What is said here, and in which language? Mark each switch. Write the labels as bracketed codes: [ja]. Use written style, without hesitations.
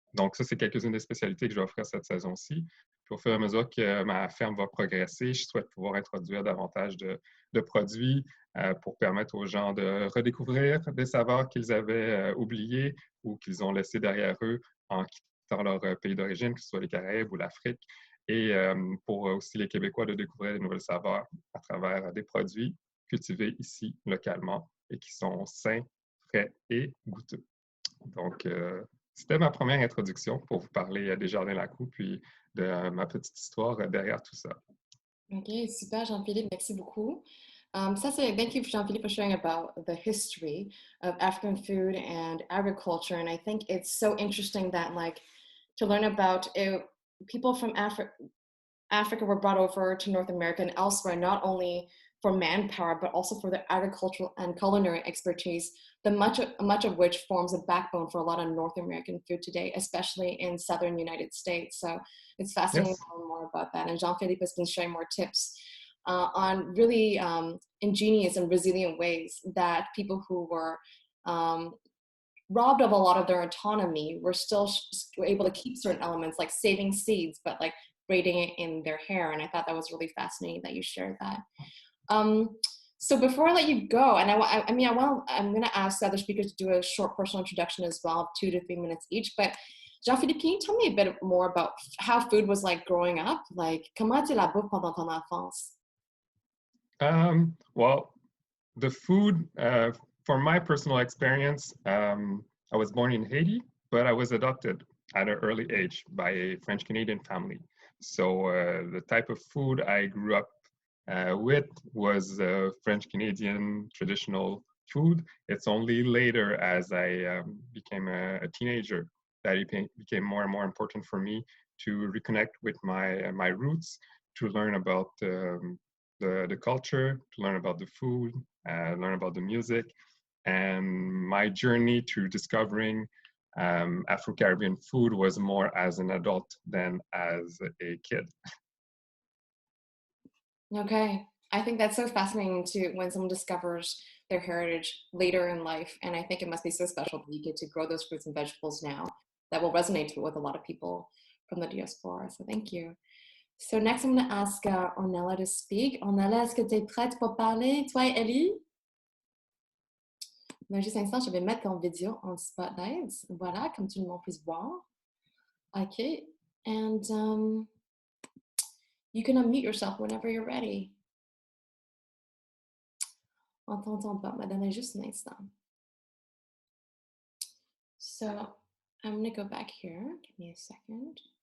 [fr] Donc, ça, c'est quelques-unes des spécialités que je vais offrir cette saison-ci. Puis, au fur et à mesure que ma ferme va progresser, je souhaite pouvoir introduire davantage de produits pour permettre aux gens de redécouvrir des saveurs qu'ils avaient oubliées ou qu'ils ont laissées derrière eux en quittant leur pays d'origine, que ce soit les Caraïbes ou l'Afrique, et pour aussi les Québécois de découvrir de nouvelles saveurs à travers des produits cultivés ici localement et qui sont sains, frais et goûteux. Donc, c'était ma première introduction pour vous parler des Jardins Lacroix, puis de ma petite histoire derrière tout ça. Okay, super, Jean-Philippe, merci beaucoup. [en] Thank you, Jean-Philippe, for sharing about the history of African food and agriculture. And I think it's so interesting that, like, to learn about it, people from Africa were brought over to North America and elsewhere, not only for manpower, but also for their agricultural and culinary expertise, much of which forms a backbone for a lot of North American food today, especially in Southern United States. So it's fascinating Yes. to learn more about that. And Jean-Philippe has been sharing more tips on really ingenious and resilient ways that people who were robbed of a lot of their autonomy were still able to keep certain elements like saving seeds, but like braiding it in their hair. And I thought that was really fascinating that you shared that. So before I let you go, and I'm going to ask the other speakers to do a short personal introduction as well, 2 to 3 minutes each. But Jean-Philippe, can you tell me a bit more about how food was like growing up? [fr] Like, comment tu la bouffe pendant ton enfance? [en] Well, the food, for my personal experience, I was born in Haiti, but I was adopted at an early age by a French Canadian family. So the type of food I grew up with was French Canadian traditional food. It's only later, as I became a teenager, that it became more and more important for me to reconnect with my roots, to learn about the culture, to learn about the food, learn about the music. And my journey to discovering Afro-Caribbean food was more as an adult than as a kid. Okay. I think that's so fascinating too when someone discovers their heritage later in life. And I think it must be so special that you get to grow those fruits and vegetables now that will resonate with a lot of people from the diaspora. So thank you. So next I'm going to ask Ornella to speak. [fr] Ornella, est-ce que tu es prête pour parler? Toi et Ellie? Dans juste un instant, je vais mettre ton vidéo en spotlight. Voilà, comme tout le monde puisse voir. OK. [en] And you can unmute yourself whenever you're ready. [fr] On t'entend pas, mais donnez juste un instant. [en] So I'm going to go back here. Give me a second.